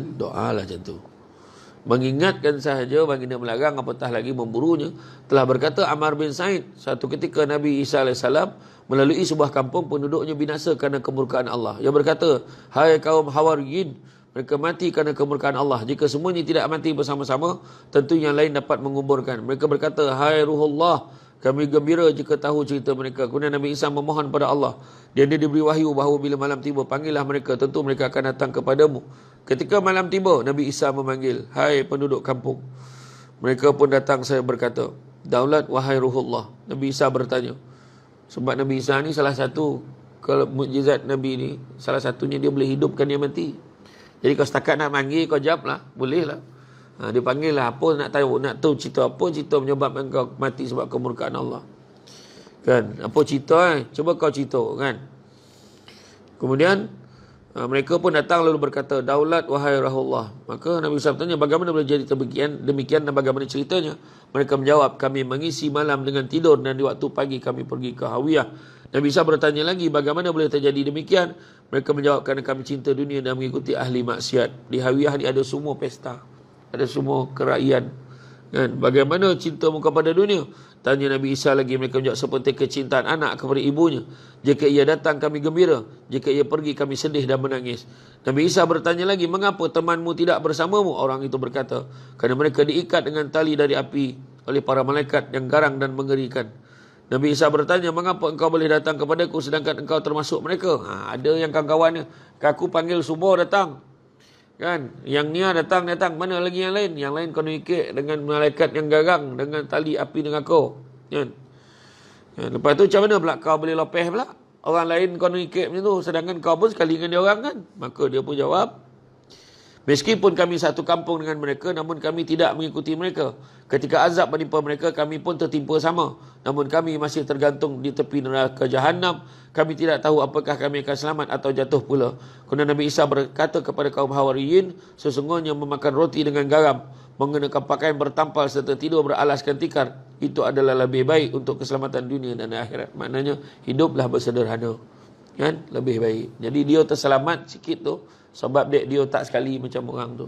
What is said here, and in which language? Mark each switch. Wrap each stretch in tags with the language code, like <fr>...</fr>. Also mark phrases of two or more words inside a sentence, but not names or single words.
<ms>Doalah macam tu. Mengingatkan sahaja, baginda melarang, apatah lagi memburunya. Telah berkata Ammar bin Sa'id, satu ketika Nabi Isa AS melalui sebuah kampung, penduduknya binasa kerana kemurkaan Allah. Ia berkata, hai kaum Hawariyin, mereka mati kerana kemurkaan Allah. Jika semuanya tidak mati bersama-sama, tentu yang lain dapat menguburkan. Mereka berkata, hai Ruhullah, kami gembira jika tahu cerita mereka. Kemudian Nabi Isa memohon pada Allah. Dia diberi wahyu bahawa bila malam tiba, panggillah mereka, tentu mereka akan datang kepadamu. Ketika malam tiba, Nabi Isa memanggil, hai penduduk kampung. Mereka pun datang, saya berkata, daulat wahai Ruhullah. Nabi Isa bertanya. Sebab Nabi Isa ni salah satu mukjizat Nabi ni, salah satunya dia boleh hidupkan yang mati. Jadi kau setakat nak panggil, kau jawab lah. Boleh lah. Dia panggil lah. Apa nak tahu cerita apa? Cerita menyebabkan kau mati sebab kemurkaan Allah. Kan? Apa cerita Cuba kau cerita kan? Kemudian mereka pun datang lalu berkata, daulat wahai Rahullah. Maka Nabi SAW bertanya, bagaimana boleh jadi demikian dan bagaimana ceritanya? Mereka menjawab, kami mengisi malam dengan tidur dan di waktu pagi kami pergi ke Hawiyah. Nabi SAW bertanya lagi, bagaimana boleh terjadi demikian? Mereka menjawab, kerana kami cinta dunia dan mengikuti ahli maksiat. Di Hawiyah ni ada semua pesta, ada semua keraian. Kan? Bagaimana cintamu kepada dunia? Tanya Nabi Isa lagi. Mereka menjawab, seperti kecintaan anak kepada ibunya. Jika ia datang kami gembira, jika ia pergi kami sedih dan menangis. Nabi Isa bertanya lagi, mengapa temanmu tidak bersamamu? Orang itu berkata, kerana mereka diikat dengan tali dari api oleh para malaikat yang garang dan mengerikan. Nabi Isa bertanya, mengapa engkau boleh datang kepadaku sedangkan engkau termasuk mereka? Ada yang kawan-kawannya, aku panggil semua datang. Kan? Yang ni datang. Mana lagi yang lain? Yang lain kau ikut dengan malaikat yang garang, dengan tali api dengan kau. Kan? Lepas tu macam mana pula kau boleh lopeh pula? Orang lain kau ikut macam tu, sedangkan kau pun sekali dengan dia orang kan? Maka dia pun jawab, meskipun kami satu kampung dengan mereka, namun kami tidak mengikuti mereka. Ketika azab menimpa mereka, kami pun tertimpa sama. Namun kami masih tergantung di tepi neraka Jahannam. Kami tidak tahu apakah kami akan selamat atau jatuh pula. Kemudian Nabi Isa berkata kepada kaum Hawariyin, sesungguhnya memakan roti dengan garam, mengenakan pakaian bertampal serta tidur beralaskan tikar, itu adalah lebih baik untuk keselamatan dunia dan akhirat. Maknanya, hiduplah bersederhana. Kan? Lebih baik. Jadi dia terselamat sikit tu, sebab dia tak sekali macam orang tu.</ms>